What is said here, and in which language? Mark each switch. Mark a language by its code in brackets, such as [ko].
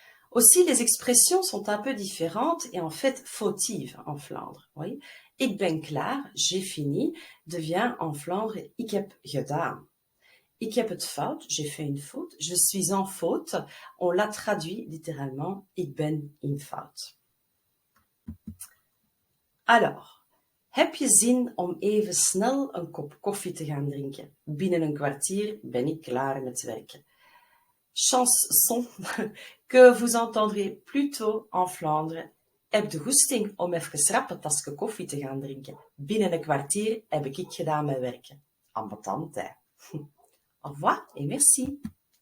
[fr] Aussi, les expressions sont un peu différentes et en fait fautives en Flandre. Oui. [nl] Ik ben klaar, [fr] j'ai fini, devient en Flandre [nl] ik heb gedaan. Ik heb het fout, [fr] j'ai fait une faute, je suis en faute, on l'a traduit littéralement, [nl] ik ben in fout. Alors, heb je zin om even snel een kop koffie te gaan drinken? Binnen een kwartier ben ik klaar met werken. [fr] Chanson que vous entendrez plutôt en Flandre. [nl] Heb de goesting om even rap een tasje koffie te gaan drinken? Binnen een kwartier heb ik gedaan met werken. Ambetant, hè? [fr] Au revoir et merci.